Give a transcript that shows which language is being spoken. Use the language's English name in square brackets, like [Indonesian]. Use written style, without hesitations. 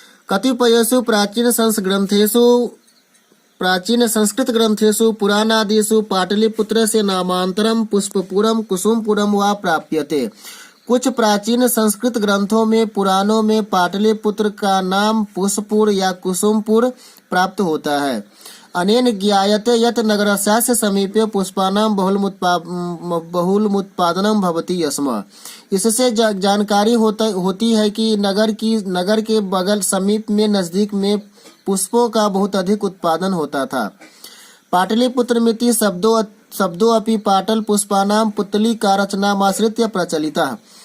[Sanskrit] कतिपयेषु प्राचीन संस्कृत ग्रंथेषु पुराणादिषु पाटलिपुत्रस्य नामांतरम पुष्पपुरम कुसुमपुरम वा प्राप्यते। [Hindi] कुछ प्राचीन संस्कृत ग्रंथों में पुराणों में पाटलिपुत्र का नाम पुष्पपुर या कुसुमपुर प्राप्त होता है। [Sanskrit] अनेन ज्ञायते यत् नगरस्य समीपे पुष्पाणां बहुलमुत्पादनं भवति स्म। [Hindi] इससे जानकारी होती है कि नगर के बगल समीप में नजदीक में पुष्पों का बहुत अधिक उत्पादन होता था। [Sanskrit] पाटलिपुत्रमिति शब्दों अपि पाटल पुष्पाणां पुत्तलिकारचनामाश्रित्य प्रचलितः।